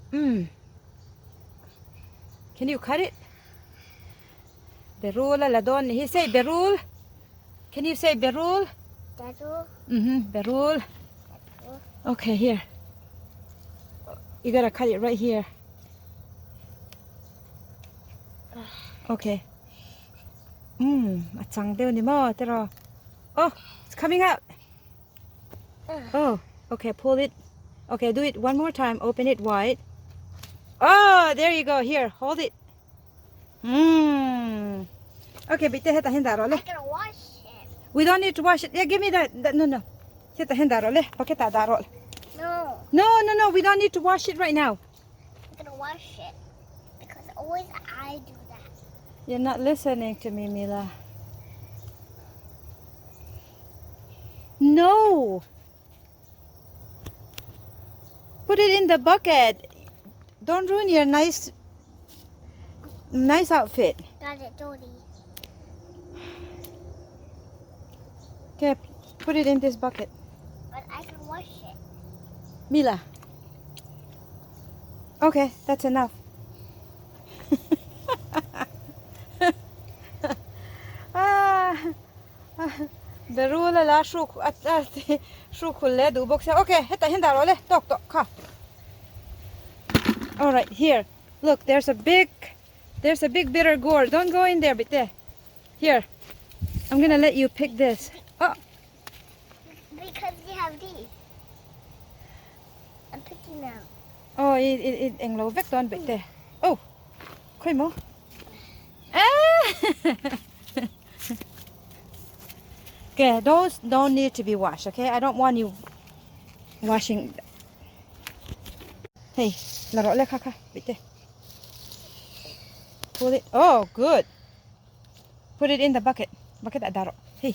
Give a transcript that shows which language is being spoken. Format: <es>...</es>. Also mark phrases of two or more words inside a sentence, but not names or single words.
<en>Can you cut it? Berul Ladon. He say Berul. Can you say Berul? Dazzle. Berul. Okay, here. You gotta cut it right here. Okay.</en> <lus>Achang deo ni mo, tero.</lus> <en>Oh, it's coming out. Oh, okay, pull it. Okay, do it one more time. Open it wide. Oh, there you go. Here, hold it.</en> <lus>Okay, bitte heta hindaro le.</lus> <en>I'm gonna wash it. We don't need to wash it. Yeah, give me that. No.</en> <lus>Heta hindaro le. Pakita daro.</lus> <en>No. No. We don't need to wash it right now. I'm gonna wash it. Because always I do that. You're not listening to me, Mila. No. Put it in the bucket. Don't ruin your nice outfit. Got it, Dodie. Okay, put it in this bucket. But I can wash it. Mila. Okay, that's enough.</en> <lus>Berula la shuk ledu box. Okay, heta hindaro le. Tok ka.</lus> <en>All right, here. Look, there's a big bitter gourd. Don't go in there, bitte. Here. I'm going to let you pick this. Oh, Because you have these. I'm picking them.</en> <lus>oh, it englo vek don bitte. Oh. Khoi mo.</lus> <en>Okay, those don't need to be washed, okay? I don't want you washing. Hey,</en> <lus>laro le kaka, bitte.</lus> <en>Pull it. Oh, good. Put it in the bucket.</en> <lus>Bucket adaro.</lus> <en>Hey.</en>